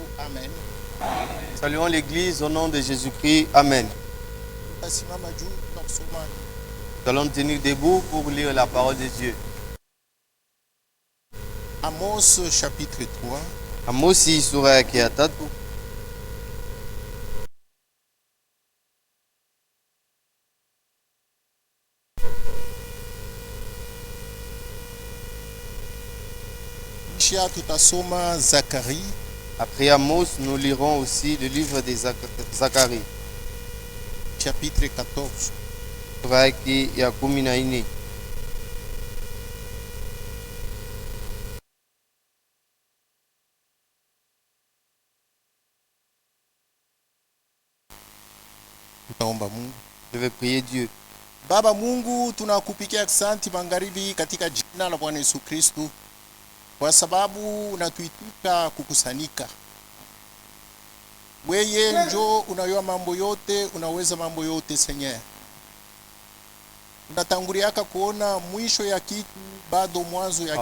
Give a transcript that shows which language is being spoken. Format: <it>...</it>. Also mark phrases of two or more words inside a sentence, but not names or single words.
<fr>Amen. Saluons l'Église au nom de Jésus-Christ. Amen.</fr> <sw>Tasimama juu na kusoma</sw> <fr>Nous allons nous tenir debout pour lire la parole de Dieu. Amos chapitre 3</fr> <sw>Amosi sura yake ya 3. kisha tutasoma Zakari</sw> <fr>Après Amos, nous lirons aussi le livre de Zacharie. chapitre 14.</fr> <sw>Sura yake ya 14. Tutaomba Mungu.</sw> <fr>Je vais prier Dieu.</fr> <sw>Baba Mungu, tunakupigia asante magharibi katika jina la Bwana Yesu Kristo, kwa sababu unatuitika kukusanyika. Weye njo unayua mambo yote, unaweza mambo yote Senye. Unatanguliaka kuona mwisho ya kitu bado mwanzo ya</sw>